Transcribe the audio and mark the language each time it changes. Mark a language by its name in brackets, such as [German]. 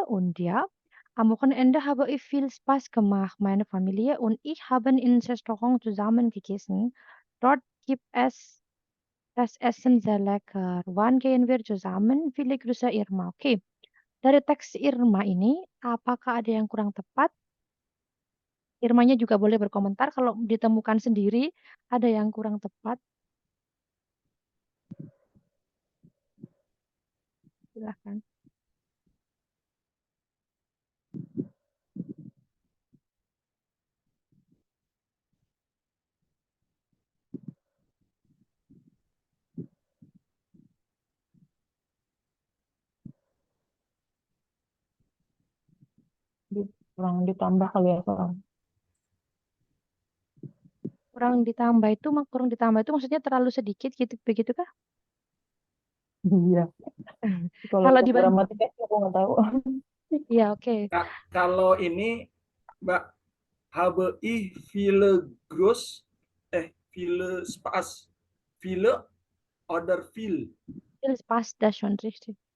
[German] Und ja, am Wochenende habe ich viel Spaß gemacht. Meine Familie und ich haben in Restaurant zusammen gegessen. Dort gibt es das Essen sehr lecker. Wann gehen wir zusammen? Viele Grüße Irma. [Indonesian] Oke, dari teks Irma ini, apakah ada yang kurang tepat? Irmanya juga boleh berkomentar kalau ditemukan sendiri ada yang kurang tepat. Silahkan. Kurang ditambah kali ya, kurang. Kurang ditambah itu maksudnya terlalu sedikit gitu begitu kah? Iya. Kalau untuk dibanding gramatiknya sih aku nggak tahu. ya oke. Kalau ini Mbak, [German] habe ich viele groß, viele Spaß, viele oder viel, Das passt das schon richtig.